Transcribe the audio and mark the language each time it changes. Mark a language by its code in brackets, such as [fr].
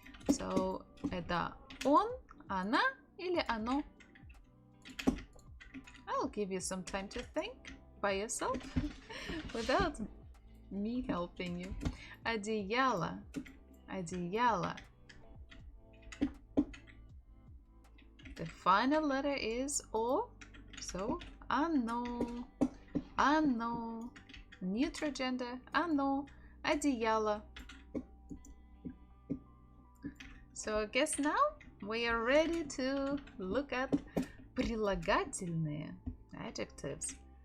[ru] So, это он, она или оно? [en] I'll give you some time to think by yourself without me helping you. [ru] Одеяло. Одеяло. [en] The final letter is O. [ru] So оно, оно, [en] neutral gender, [ru] оно, одеяло. [en] So I guess now we are ready to look at прилагательные, adjectives.